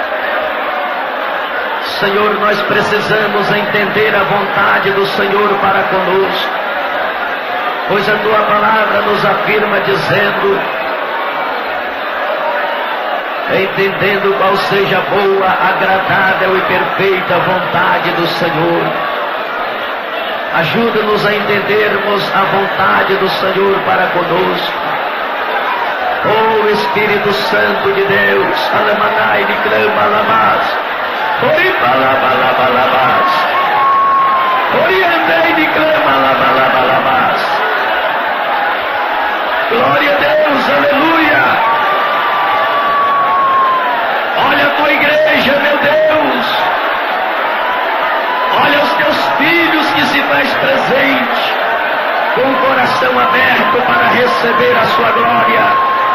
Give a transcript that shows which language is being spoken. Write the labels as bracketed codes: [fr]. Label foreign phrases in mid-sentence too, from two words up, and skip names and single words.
[pt] Senhor, nós precisamos entender a vontade do Senhor para conosco, pois a tua palavra nos afirma dizendo: entendendo qual seja a boa, agradável e perfeita vontade do Senhor. Ajuda-nos a entendermos a vontade do Senhor para conosco. Oh Espírito Santo de Deus, alamanai de clama alabás, oripalabalabas, oriandei de clama alabalabas. Glória a Deus, aleluia. Olha a tua igreja, meu Deus. Olha os teus filhos que se faz presente, com o coração aberto para receber a sua glória.